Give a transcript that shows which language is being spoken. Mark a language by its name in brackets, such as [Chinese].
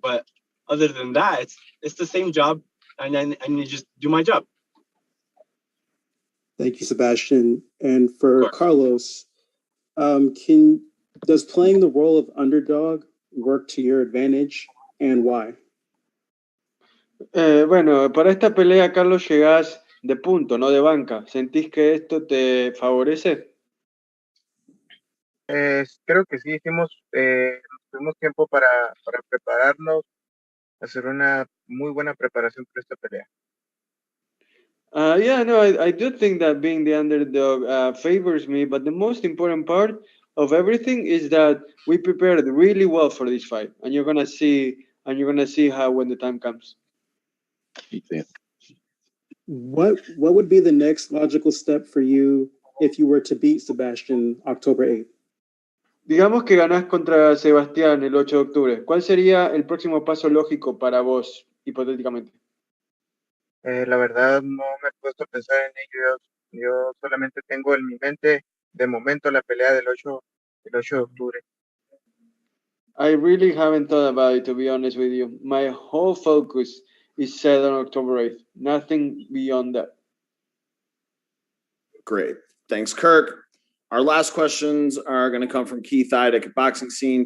[English] But other than that, it's the same job, and then I need to just do my job. Thank you, Sebastian. And for Carlos, does playing the role of underdog work to your advantage, and why? [Spanish] Bueno, para esta pelea, Carlos, llegás de punto, no de banca. ¿Sentís que esto te favorece? Creo que sí, tuvimos tiempo para prepararnos, hacer una muy buena preparación para esta pelea. [English] I do think that being the underdog favors me, but the most important part of everything is that we prepared really well for this fight, and you're gonna see how when the time comes. What would be the next logical step for you if you were to beat Sebastian October 8th? [Spanish] Digamos que ganás contra Sebastián el 8 de octubre. ¿Cuál sería el próximo paso lógico para vos, hipotéticamente? La verdad no me he puesto a pensar en ello. Yo solamente tengo en mi mente de momento la pelea del 8 de octubre. [English] I really haven't thought about it, to be honest with you. My whole focus is set on October 8th. Nothing beyond that. Great. Thanks, Kirk. Our last questions are going to come from Keith Idek at Boxing Scene.